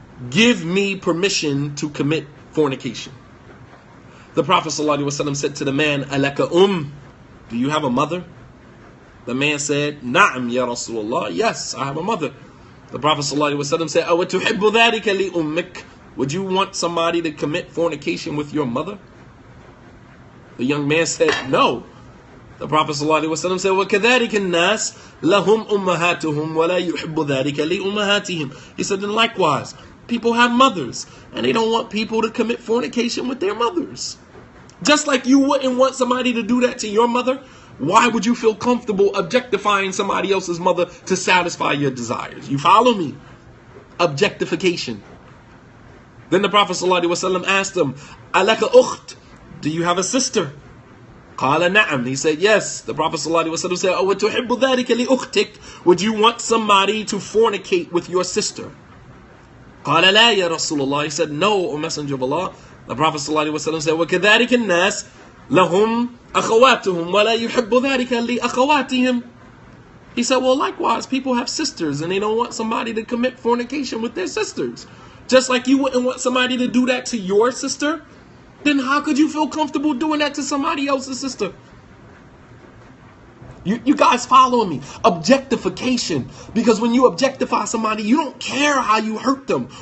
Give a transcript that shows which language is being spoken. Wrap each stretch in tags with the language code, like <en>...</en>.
<en>Give me permission to commit fornication. The Prophet ﷺ said to the man,</en> <ar>Alaka</ar> <en>do you have a mother? The man said,</en> <ar>Na'am ya Rasulullah,</ar> <en>yes, I have a mother. The Prophet ﷺ said,</en> <ar>Awatuhibbu dhalika li ummik,</ar> <en>would you want somebody to commit fornication with your mother? The young man said, no.</en> <ar>The Prophet ﷺ said, وَكَذَلِكَ النَّاسِ لَهُمْ أُمَّهَاتُهُمْ وَلَا يُحِبُّ ذَلِكَ لِأُمَّهَاتِهِمْ.</ar> <en>He said, then likewise, people have mothers, and they don't want people to commit fornication with their mothers. Just like you wouldn't want somebody to do that to your mother, why would you feel comfortable objectifying somebody else's mother to satisfy your desires? You follow me? Objectification. Then the Prophet ﷺ asked him,</en> <ar>Alaka ukht,</ar> <en>do you have a sister?</en> <ar>Qala na'am.</ar> <en>He said, yes. The Prophet ﷺ said,</en> <ar>وَتُحِبُّ ذَلِكَ لِأُخْتِكَ,</ar> <en>would you want somebody to fornicate with your sister?</en> <ar>Qala la ya Rasulullah.</ar> <en>He said, no, O Messenger of Allah.</en> <ar>The Prophet ﷺ said, وَكَذَلِكَ النَّاسِ لَهُمْ أَخَوَاتُهُم وَلَا يُحِبُّ ذَلِكَ لِأَخَوَاتِهِمْ.</ar> <en>He said, well, likewise, people have sisters and they don't want somebody to commit fornication with their sisters. Just like you wouldn't want somebody to do that to your sister, then how could you feel comfortable doing that to somebody else's sister? You guys following me? Objectification. Because when you objectify somebody, you don't care how you hurt them.</en>